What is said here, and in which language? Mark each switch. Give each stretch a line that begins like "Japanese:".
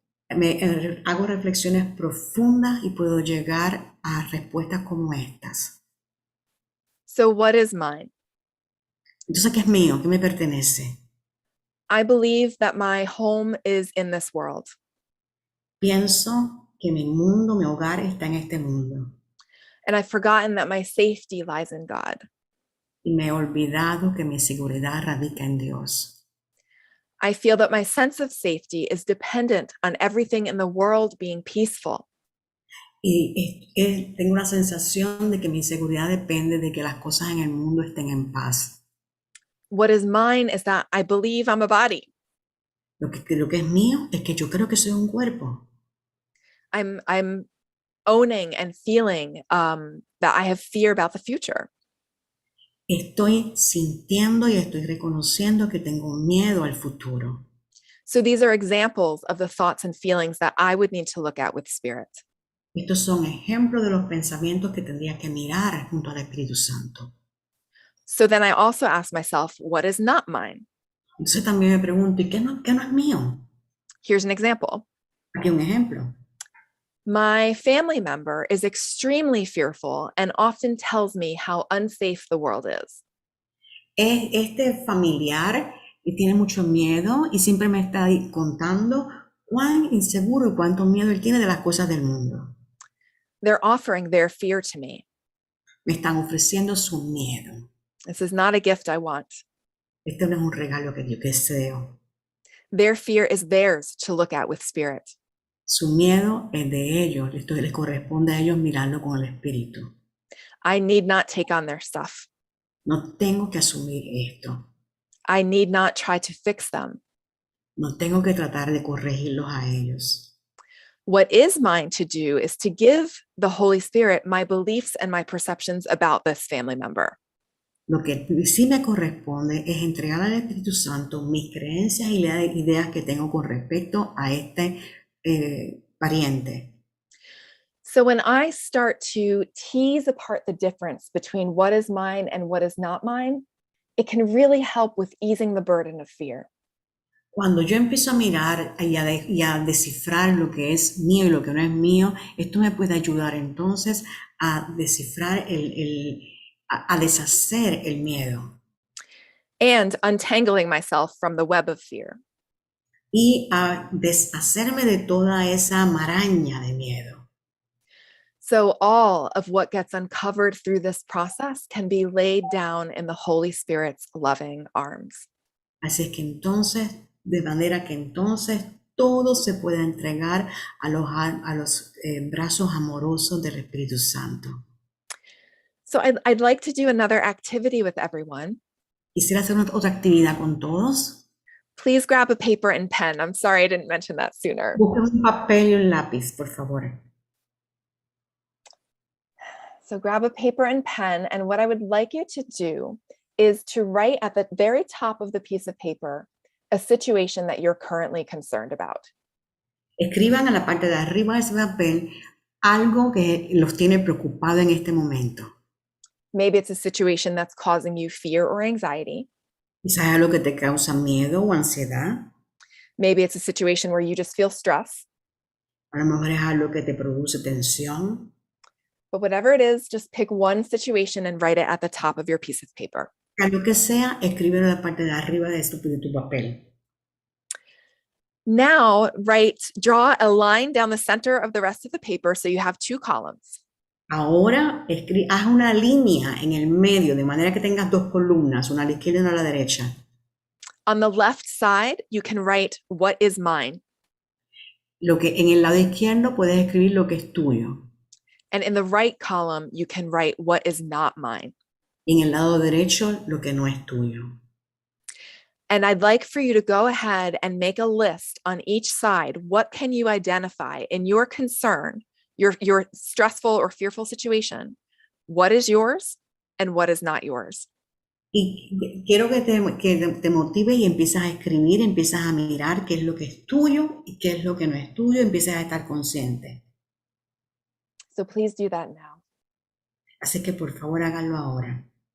Spanish: Hago reflexiones profundas y puedo llegar a respuestas como estas.
English: So what is mine?
Spanish: Entonces, ¿qué es mío? ¿Qué me pertenece?
English: I believe that my home is in this world.
Spanish: Pienso que mi mundo, mi hogar está en este mundo.
English: And I've forgotten that my safety lies in God.
Spanish: Y me he olvidado que mi seguridad radica en Dios.
English: I feel that my sense of safety is dependent on everything in the world being peaceful.
Spanish: Y tengo una sensación de que mi seguridad depende de que las cosas en el mundo estén en paz.
English: What is mine is that I believe I'm a body.
Spanish: Lo que es mío es que yo creo que soy un cuerpo.
English: I'm owning and feeling that I have fear about the future.
Spanish: Estoy sintiendo y estoy reconociendo que tengo miedo al futuro.
English: So these are examples of the thoughts and feelings that I would need to look at with Spirit.
Spanish: Estos son ejemplos de los pensamientos que tendría que mirar junto al Espíritu Santo.
English: So then I also ask myself, what is not mine?
Spanish: Entonces también me pregunto, ¿y qué no es mío?
English: Here's an example.
Spanish: Aquí un ejemplo.
English: My family member is extremely fearful and often tells me how unsafe the world is.
Spanish: Este familiar tiene mucho miedo y siempre me está contando cuán inseguro y cuánto miedo él tiene de las cosas del mundo.
English: They're offering their fear to me.
Spanish: Me están ofreciendo su miedo.
English: This is not a gift I want.
Spanish: Este no es un regalo que yo deseo.
English: Their fear is theirs to look at with Spirit.
Spanish: Su miedo es de ellos, les corresponde a ellos mirarlo con el Espíritu.
English: I need not take on their stuff.
Spanish: No tengo que asumir esto.
English: I need not try to fix them.
Spanish: No tengo que tratar de corregirlos a ellos.
English: What is mine to do is to give the Holy Spirit my beliefs and my perceptions about this family member.
Spanish: Lo que sí me corresponde es entregar al Espíritu Santo mis creencias y las ideas que tengo con respecto a este pariente.
English: So when I start to tease apart the difference between what is mine and what is not mine, it can really help with easing the burden of fear.
Spanish: Cuando yo empiezo a mirar y a descifrar lo que es mío y lo que no es mío, esto me puede ayudar entonces a descifrar a deshacer el miedo
English: And untangling myself from the web of fear.
Spanish: y a deshacerme de toda esa maraña de miedo.
English: So all of what gets uncovered through this process can be laid down in the Holy Spirit's loving arms.
Spanish: Así es que entonces, de manera que entonces todo se puede entregar a los brazos amorosos del Espíritu Santo.
English: So I'd like to do another activity with everyone.
Spanish: Quisiera hacer otra actividad con todos.
English: Please grab a paper and pen. I'm sorry I didn't mention that sooner.
Spanish: Busquen un papel y un lápiz, por favor.
English: So grab a paper and pen, and what I would like you to do is to write at the very top of the piece of paper a situation that you're currently concerned about.
Spanish: Escriban a la parte de arriba de ese papel algo que los tiene preocupado en este momento.
English: Maybe it's a situation that's causing you fear or anxiety.
Spanish: Quizás es algo que te causa miedo o ansiedad.
English: Maybe it's a situation where you just feel stress.
Spanish: A lo mejor es algo que te produce tensión.
English: But whatever it is, just pick one situation and write it at the top of your piece of paper.
Spanish: A lo que sea, escríbelo en la parte de arriba de tu papel.
English: Now, draw a line down the center of the rest of the paper so you have two columns.
Spanish: Ahora, haz una línea en el medio, de manera que tengas dos columnas, una a la izquierda y una a la derecha.
English: On the left side, you can write what is mine.
Spanish: Lo que en el lado izquierdo puedes escribir lo que es tuyo.
English: And in the right column, you can write what is not mine.
Spanish: Y en el lado derecho, lo que no es tuyo.
English: And I'd like for you to go ahead and make a list on each side. What can you identify in your concern, your stressful or fearful situation? What is yours and what is not yours?
Spanish: Y quiero que te motive y empiezas a escribir, empiezas a mirar qué es lo que es tuyo y qué es lo que no es tuyo, empiezas a estar consciente.
English: So please do that now.
Spanish: Así que por favor háganlo ahora.